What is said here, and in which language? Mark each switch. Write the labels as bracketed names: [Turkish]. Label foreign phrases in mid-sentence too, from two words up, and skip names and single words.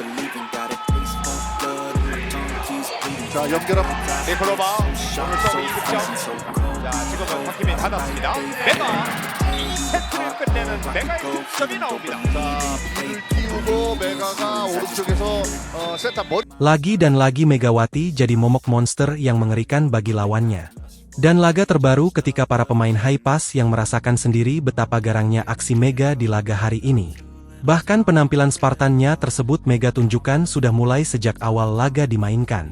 [Korean] 자, 연결함. 니콜로바 오늘 서브 2득점. 자, 지금은 박희민 받았습니다. 메가 2세트를 끝내는 메가의 득점이 나옵니다. 자, 비를 띄우고 메가가 오른쪽에서 세타 머리. [Indonesian] Lagi dan lagi Megawati jadi momok monster yang mengerikan bagi lawannya. Dan laga terbaru ketika para pemain high pass yang merasakan sendiri betapa garangnya aksi Mega di laga hari ini. Bahkan penampilan Spartannya tersebut Mega tunjukkan sudah mulai sejak awal laga dimainkan.